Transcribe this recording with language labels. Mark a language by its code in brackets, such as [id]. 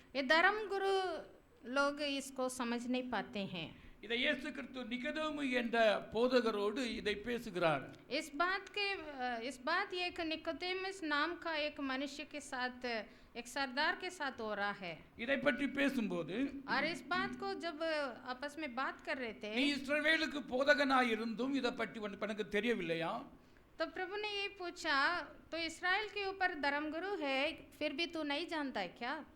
[hi] ये धर्म गुरु लोग इसको समझ नहीं पाते हैं. [ta] இதை இயேசு கிறிஸ்து நிக்கதேமு என்ற போதகரோடு இதை பேசுகிறார். [hi] इस बात ये एक निकोदेमुस नाम का एक मनुष्य के साथ, एक सरदार के साथ हो रहा है. [ta] இதை பற்றி பேசும்போது [hi] और इस बात को जब आपस में बात कर रहे थे, [ta] நீ இஸ்ரவேலுக்கு போதகனாய் இருந்தும் இதை பற்றி உனக்கு தெரியவில்லையா? [hi] तो प्रभु ने ये पूछा, तो इस्राएल के ऊपर धर्मगुरु है, फिर भी तू नहीं जानता है क्या?